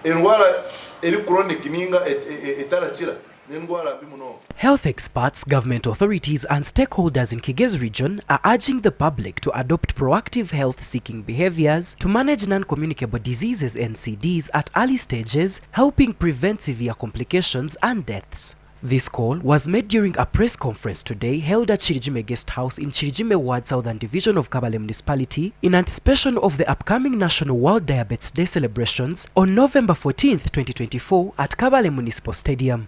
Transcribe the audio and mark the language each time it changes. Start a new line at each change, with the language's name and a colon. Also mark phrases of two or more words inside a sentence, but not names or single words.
Chiga: endwara eri chronic ninga etarakira n'endwara mbi muno.
English: Health experts, government authorities and stakeholders in Kigezi region are urging the public to adopt proactive health-seeking behaviors to manage non-communicable diseases NCDs at early stages, helping prevent severe complications and deaths. This call was made during a press conference today held at Chirijime Guest House in Chirijime Ward Southern Division of Kabale Municipality in anticipation of the upcoming National World Diabetes Day celebrations on November 14th, 2024 at Kabale Municipal Stadium.